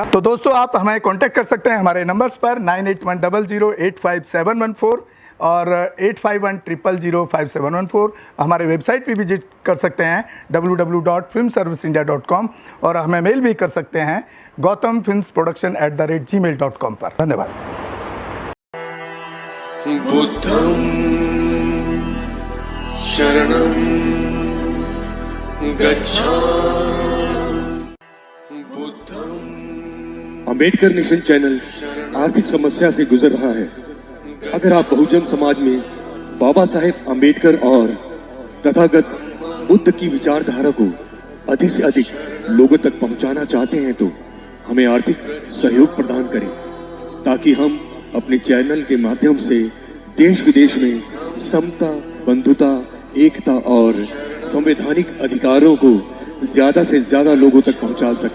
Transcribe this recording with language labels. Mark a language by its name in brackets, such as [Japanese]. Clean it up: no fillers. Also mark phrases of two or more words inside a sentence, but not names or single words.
[Hindi] तो दोस्तों आप हमें कांटेक्ट कर सकते हैं हमारे नंबर्स पर 9810085714 और 8510005714। हमारे वेबसाइट पे विजिट कर सकते हैं www.filmserviceindia.com और हमें मेल भी कर सकते हैं gautamfilmsproduction@gmail.com पर। धन्यवाद। [Pali] बुद्धं शरणं गच्छामि। [Hindi] अम्बेडकर नेशन चैनल आर्थिक समस्या से गुजर रहा है। अगर आप बहुजन समाज में बाबा साहेब अम्बेडकर और तथागत बुद्ध की विचारधारा को अधिक से अधिक लोगों तक पहुंचाना चाहते हैं तो हमें आर्थिक सहयोग प्रदान करें, ताकि हम अपने चैनल के माध्यम से देश विदेश में समता, बंधुता, एकता और संवैधानिक अधिकारों को ज्यादा से ज्यादा लोगों तक पहुंचा सकें।